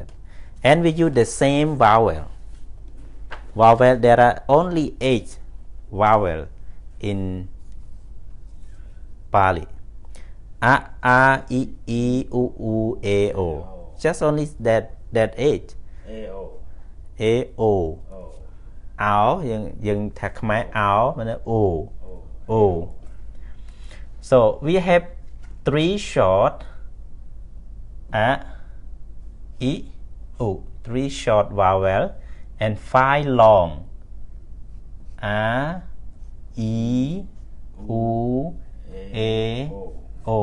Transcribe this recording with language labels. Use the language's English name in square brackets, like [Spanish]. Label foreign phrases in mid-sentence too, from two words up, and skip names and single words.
[English] And we use the same vowel. Vowel, there are only 8 vowel in Pali. A, I, U, A, O. Just only that 8. A, O. [Khmer] អោយើងថាខ្មែរអោមាន O. [English] O. So we have 3 short A, I, U. 3 short vowel and 5 long A, I, U, A, O.